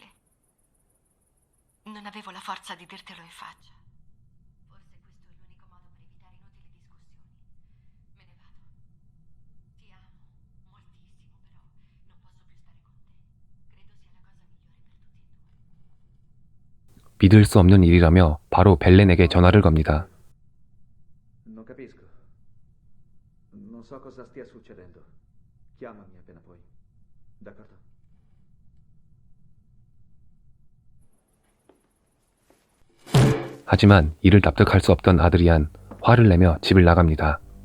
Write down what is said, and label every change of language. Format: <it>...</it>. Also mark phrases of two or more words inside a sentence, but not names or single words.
<it>Non avevo la forza di dirtelo in faccia. Forse questo è l'unico modo per evitare inutili discussioni. Me ne vado. Ti amo moltissimo, però non posso più stare con te. Credo sia la cosa migliore per tutti e due.</it> <ko>믿을 수 없는 일이라며 바로 벨렌에게 전화를 겁니다.</ko> <it>Non capisco. Non so cosa stia succedendo. Chiamami appena puoi. D'accordo?</it> <ko>하지만 이를 납득할 수 없던 아드리안 화를 내며 집을 나갑니다.</ko>